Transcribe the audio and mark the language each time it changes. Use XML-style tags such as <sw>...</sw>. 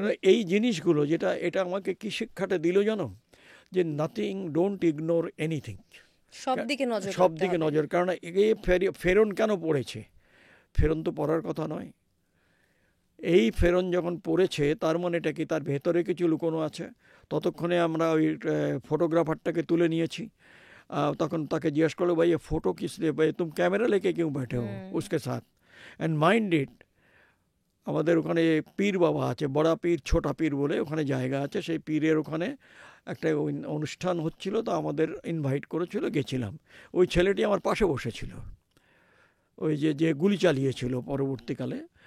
<bn>এই জিনিসগুলো এটা আমাকে কি শিক্ষাটা দিল জানো, যে</bn> <en>nothing, don't ignore anything,</en> <bn>সব দিকে নজর। কারণ এই ফেরন কেন পড়েছে? ফেরন তো পড়ার কথা নয়। এই ফেরন যখন পড়েছে, তার মানে এটা কি তার ভেতরে কিছু লুকোনো আছে। ততক্ষণে আমরা ওই ফটোগ্রাফারটাকে তুলে নিয়েছি। তখন তাকে জিজ্ঞেস করলো, ভাই</bn> <hi>ये फोटो किस लिए, भाई तुम कैमरा लेके क्यों बैठे हो उसके साथ।</hi> <en>and mind it,</en> <bn>আমাদের ওখানে পীর বাবা আছে, বড়া পীর ছোটা পীর বলে ওখানে জায়গা আছে, সেই পীরের ওখানে একটা অনুষ্ঠান হচ্ছিল, তো আমাদের ইনভাইট করেছিল, গেছিলাম। ওই ছেলেটি আমার পাশে বসেছিল, ওই যে গুলি চালিয়েছিল পরবর্তীকালে।</bn>